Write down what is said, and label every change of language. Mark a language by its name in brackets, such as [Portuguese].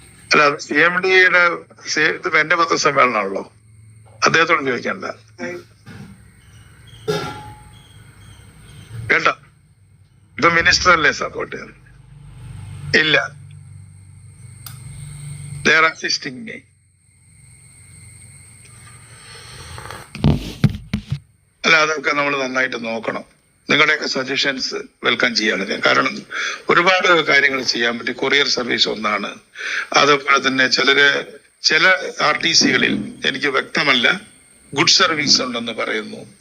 [Malayalam] അല്ല, അത് CMD-യുടെ ഇത് എന്റെ പത്രസമ്മേളനമാണല്ലോ, അദ്ദേഹത്തോട് ചോദിക്കണ്ട കേട്ടോ. ഇപ്പൊ മിനിസ്റ്റർ അല്ലേ സപ്പോർട്ട് ചെയ്യുന്നത്? ഇല്ല, [English] they are assisting me. [Malayalam] അല്ല, അതൊക്കെ നമ്മൾ നന്നായിട്ട് നോക്കണം. നിങ്ങളുടെയൊക്കെ സജഷൻസ് വെൽക്കം ചെയ്യാണ് ഞാൻ. കാരണം ഒരുപാട് കാര്യങ്ങൾ ചെയ്യാൻ പറ്റി. കൊറിയർ സർവീസ് ഒന്നാണ്. അതുപോലെ തന്നെ ചില RTC-കളിൽ എനിക്ക് വ്യക്തമല്ല, ഗുഡ് സർവീസ് ഉണ്ടെന്ന് പറയുന്നു.